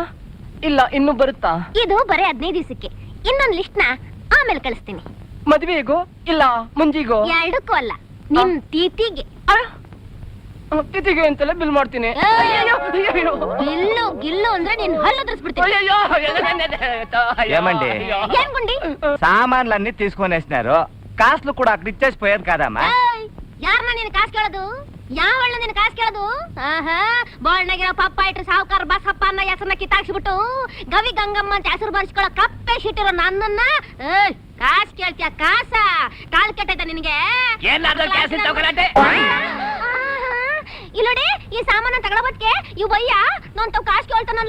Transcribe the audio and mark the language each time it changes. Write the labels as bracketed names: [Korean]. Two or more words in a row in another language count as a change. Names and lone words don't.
[Kannada] ಇಲ್ಲ ಇನ್ನೂ ಬರುತ್ತಾ? ಇದು ಬರೀ 15 ದಿವಸಕ್ಕೆ. ಇನ್ನೊಂದು ಲಿಸ್ಟ್ ನ ಆಮೇಲೆ ಕಳಿಸ್ತೀನಿ. ಮದ್ವೆಗೋ ಇಲ್ಲ ಮುಂಜಿಗೋ? ಎರಡಕ್ಕೂ ಅಲ್ಲ, ನಿಮ್ ತಿಥಿಗೆ. ತಿಥಿಗೆ ಅಂತೆಲ್ಲ ಬಿಲ್ ಮಾಡ್ತೀನಿ. ಗಿಲ್ಲು ಗಿಲ್ಲು ಅಂದ್ರೆ ನೀನ್ ಹಲ್ಲದ್ರಿಸ್ಬಿಡ್ತೀನಿ. [Telugu] ఏమండి ఏం గుండి? సామాన్లన్నీ తీసుకొని వేసినారు, కాసులు కూడా అక్కడ ఇచ్చేసిపోయారు కదమ్మా. [Kannada] ಯಾರನ್ನ ನೀನು ಕಾಸು ಕೇಳೋದು? ಯಾವಳ್ಳ ನೀನು ಕಾಸು ಕೇಳೋದು? ಬೋಳ್ನಾಗಿರೋ ಪಪ್ಪ ಇಟ್ರು ಸಾವುಕಾರ ಬಸಪ್ಪ ಅನ್ನೋ ಹೆಸರನ್ನ ಕಿತ್ತಾಕ್ಸ್ಬಿಟ್ಟು ಗವಿ ಗಂಗಮ್ಮ ಅಂತ ಹೆಸರು ಬರ್ಸ್ಕೊಳ್ಳೋ ಕಪ್ಪೆ ಶಿಟ್ಟಿರೋ ನನ್ನನ್ನ ಕಾಸು ಕೇಳ್ತೀಯ? ಕಾಸ ಕಾಲ್ ಕೆಟ್ಟೈತ ನಿನಗೆ? ಇಲ್ಲೋಡಿ, ಈ ಸಾಮಾನ ತಗೊಳಬದ್ಕೆ ಇವ್ ಬಯ್ಯ ನಾನ್ ತಾವ್ ಕಾಸು ಕೇಳ್ತಾನಲ್ಲ.